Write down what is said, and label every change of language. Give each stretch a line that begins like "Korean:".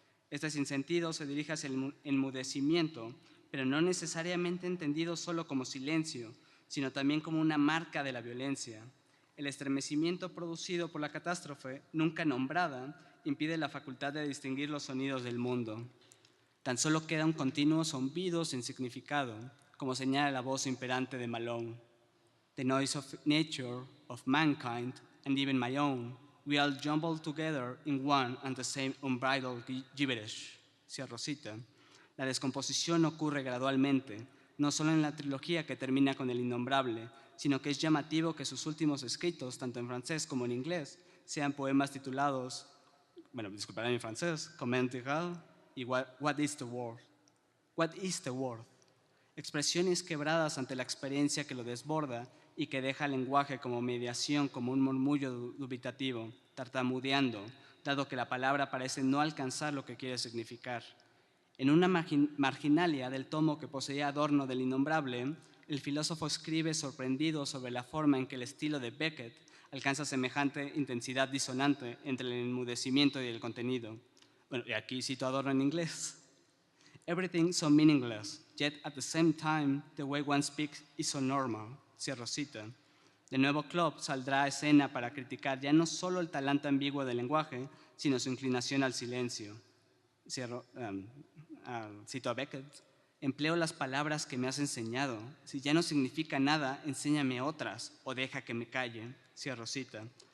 Spanish: Este sinsentido se dirige hacia el enmudecimiento, pero no necesariamente entendido solo como silencio, sino también como una marca de la violencia. El estremecimiento producido por la catástrofe, nunca nombrada, impide la facultad de distinguir los sonidos del mundo. Tan solo queda un continuo zumbido sin significado, como señala la voz imperante de Malone.
English: The noise of nature, of mankind, and even my own, we all jumble together in one and the same unbridled gibberish.
Spanish: Cierro cita. La descomposición ocurre gradualmente, no solo en la trilogía que termina con el innombrable, sino que es llamativo que sus últimos escritos, tanto en francés como en inglés, sean poemas titulados, disculparán mi francés, Comment Intégral y What is the World? What is the World? Expresiones quebradas ante la experiencia que lo desborda y que deja el lenguaje como mediación, como un murmullo dubitativo, tartamudeando, dado que la palabra parece no alcanzar lo que quiere significar. En una marginalia del tomo que poseía Adorno del Innombrable, el filósofo escribe sorprendido sobre la forma en que el estilo de Beckett alcanza semejante intensidad disonante entre el enmudecimiento y el contenido. Y aquí cito a Adorno en inglés.
English: Everything so meaningless, yet at the same time, the way one speaks is so normal.
Spanish: Cierro cita. De nuevo, Klopp saldrá a escena para criticar ya no solo el talante ambiguo del lenguaje, sino su inclinación al silencio. Cito a Beckett. Empleo las palabras que me has enseñado. Si ya no significa nada, enséñame otras o deja que me calle. Cierro cita.